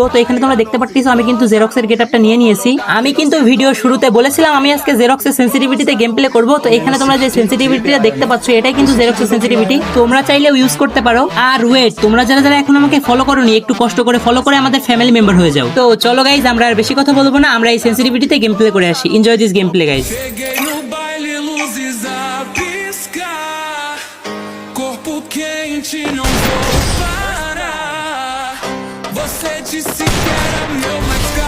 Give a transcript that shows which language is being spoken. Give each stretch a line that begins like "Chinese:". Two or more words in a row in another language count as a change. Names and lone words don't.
Bangla: তো এখানে তোমরা দেখতে পাচ্ছো আমি কিন্তু জেরক্সের গেটআপটা নিয়ে নিয়েছি। আমি কিন্তু ভিডিও শুরুতে বলেছিলাম আমি আজকে জেরক্সের সেন্সিটিভিটিতে
English: game play
Bangla: করবো। তো এখানে তোমরা যে সেন্সিটিভিটিটা দেখতে পাচ্ছ এটাই কিন্তু জেরক্সের সেন্সিটিভিটি, তোমরা চাইলেও ইউজ করতে পারো। আর ওয়েট, তোমরা যারা যারা এখন আমাকে ফলো করোনি একটু কষ্ট করে ফলো করে আমাদের
English: family member
Bangla: হয়ে যাও। তো চলো গাইজ, আমরা আর বেশি কথা বলবো না, আমরা এই সেন্সিটিভিটিতে
English: game play
Bangla: করে আসি।
English: enjoy this game play guys.
Portuguese: Corpo quente, não vou parar. Você disse que era meu.